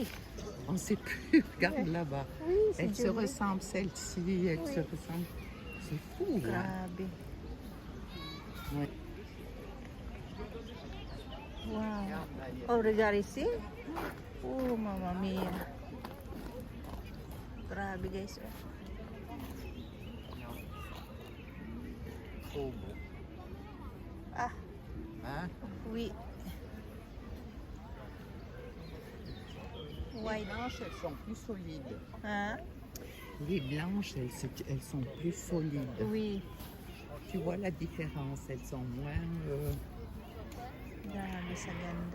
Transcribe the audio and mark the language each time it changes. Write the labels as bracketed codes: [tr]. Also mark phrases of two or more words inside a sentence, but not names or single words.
[fr] On ne sait plus. Regarde là-bas. Oui, c'est Elle se joli. ressemble, celle-ci, elle se ressemble. C'est fou. Hein? [tl] Grabe. [fr] Ouais. [en] Wow. [fr] Regarde là, il y a- Oh, regarde ici. Oh, [it] mamma mia. [tl] Grabe guys. Oh. [fr] Trop beau. Ah, Hein? oui. Les [en] White. [fr] blanches, elles sont plus solides. Hein? Les blanches, elles sont plus solides. Oui. Tu vois la différence, elles sont moins. [tl] Grabe sa ganda.